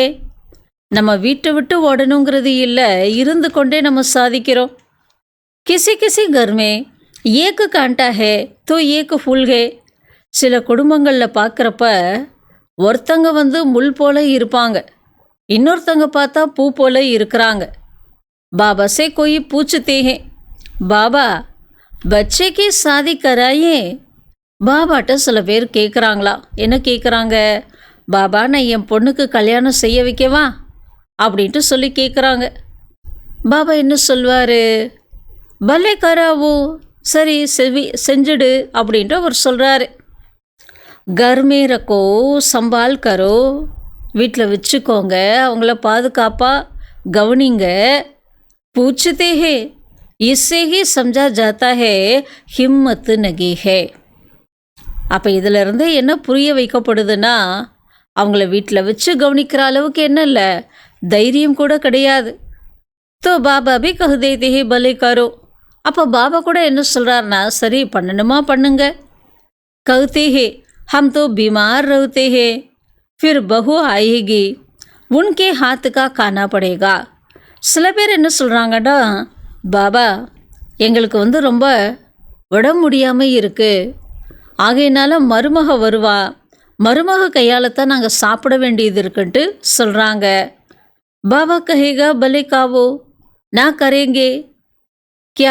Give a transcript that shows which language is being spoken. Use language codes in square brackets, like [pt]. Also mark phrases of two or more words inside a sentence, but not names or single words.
[ta] நம்ம வீட்டை விட்டு ஓடணுங்கிறது இல்லை, இருந்து கொண்டே நம்ம சாதிக்கிறோம். [hi] किसी किसी घर में एक कांटा है तो एक फूल है. [ta] சில குடும்பங்களில் பார்க்குறப்ப ஒருத்தங்க முள் போல இருப்பாங்க, இன்னொருத்தங்க பார்த்தா பூ போல இருக்கிறாங்க. [hi] बाबा से कोई पूछते हैं बाबा बच्चे की शादी कराइए. [ta] பாபாட்ட சில பேர் கேட்குறாங்களா? என்ன கேட்குறாங்க? பாபா நான் என் பொண்ணுக்கு கல்யாணம் செய்ய வைக்கவா அப்படின்ட்டு சொல்லி கேட்குறாங்க. பாபா என்ன சொல்வார்? [hi] भले कराओ, [ta] சரி செஞ்சுடு அப்படின்ட்டு அவர் சொல்கிறாரு. [hi] घर में रखो संभाल करो. [ta] வீட்டில் வச்சுக்கோங்க, அவங்கள பாதுகாப்பாக கவனிங்க. [hi] पूछते हैं इससे ही समझा जाता है हिम्मत नगी है. [ta] அப்போ இதிலிருந்து என்ன புரிய வைக்கப்படுதுன்னா, அவங்கள வீட்டில் வச்சு கவனிக்கிற அளவுக்கு என்ன இல்லை, தைரியம் கூட கிடையாது. [hi] तो बाबा भी कह देते हैं भले करो. [ta] அப்போ பாபா கூட என்ன சொல்கிறாருன்னா, சரி பண்ணணுமா பண்ணுங்க. [hi] कहते हैं हम तो बीमार रहते हैं फिर बहू आएगी उनके हाथ का खाना पड़ेगा. [ta] சில பேர் என்ன சொல்கிறாங்கன்னா, பாபா எங்களுக்கு ரொம்ப உடம்பு முடியாமல் இருக்குது, ஆகையினால மருமக வருவா, மருமக கையால் தான் நாங்கள் சாப்பிட வேண்டியது இருக்குன்ட்டு சொல்கிறாங்க. [hi] बाबा कहेगा भले खाओ ना करेंगे क्या.